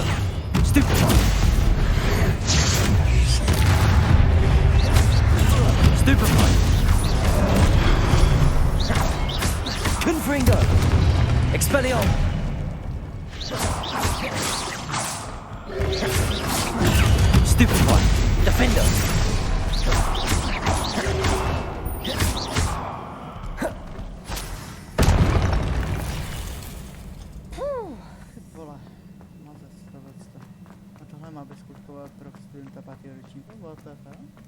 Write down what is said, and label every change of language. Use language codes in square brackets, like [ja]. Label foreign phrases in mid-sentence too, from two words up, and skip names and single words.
[en] Stupefy! Stupefy! Confringo! Expelliarmus! Stupefy! Defender! [cs] Vole. Mazec, tohleto. A tohle má bezkouškové pro studenta 5. ročníku. [en] What the hell?